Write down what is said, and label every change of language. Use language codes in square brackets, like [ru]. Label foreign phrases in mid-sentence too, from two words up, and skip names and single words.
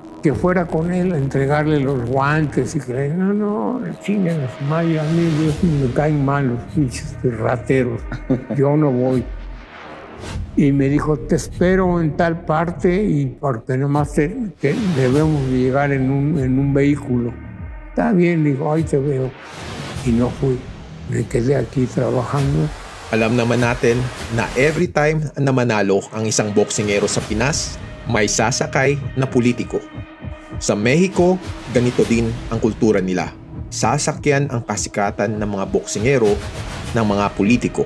[es] que fuera con él a entregarle los guantes y que no, chinguen a su madre, a mí me caen mal los pinches rateros, yo no voy. Y me dijo, te espero en tal parte y porque nomás debemos llegar en un vehículo. Está bien, digo, ahí te veo. Y no fui, me quedé aquí trabajando. [tl] Alam naman natin na [en] every time [tl] na manalo ang isang boksingero sa Pinas, may sasakay na politiko. Sa Mexico, ganito din ang kultura nila. Sasakyan ang kasikatan ng mga boksingero ng mga politiko.